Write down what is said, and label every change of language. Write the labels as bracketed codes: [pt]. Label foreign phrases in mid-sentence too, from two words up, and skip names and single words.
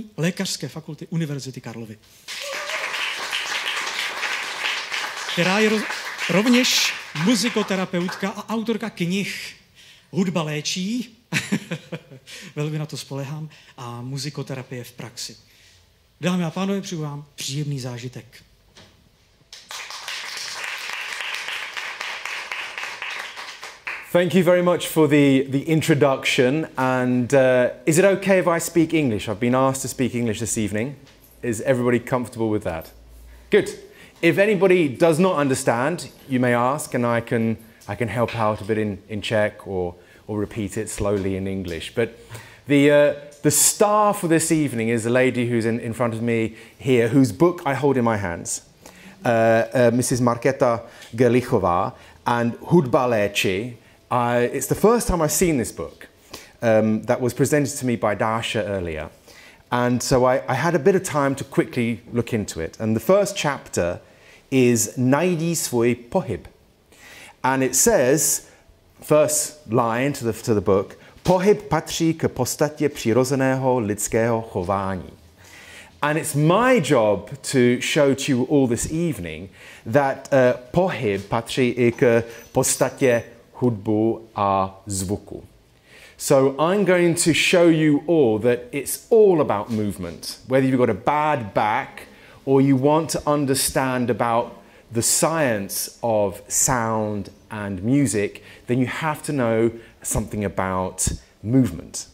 [cs] lékařské fakulty Univerzity Karlovy, která je rovněž muzikoterapeutka a autorka knih Hudba léčí, velmi na to spolehám, a muzikoterapie v praxi. Dámy a pánové, přeju vám příjemný zážitek. [en] Thank you very much for the introduction, and is it okay if I speak English? I've been asked to speak English this evening. Is everybody comfortable with that? Good. If anybody does not understand, you may ask, and I can help out a bit in Czech or repeat it slowly in English. But the star for this evening is a lady who's in front of me here, whose book I hold in my hands, Mrs. Markéta Garlichová, and Hudba léčí. It's the first time I've seen this book that was presented to me by Dasha earlier. And so I had a bit of time to quickly look into it. And the first chapter is Najdi svůj pohyb. And it says, first line to the book, [cs] pohyb patří k podstatě přirozeného lidského chování. [en] And it's my job to show to you all this evening that [cs] pohyb patří i k podstatě hudbu a zvuku. [en] So I'm going to show you all that it's all about movement. Whether you've got a bad back or you want to understand about the science of sound and music, then you have to know something about movement.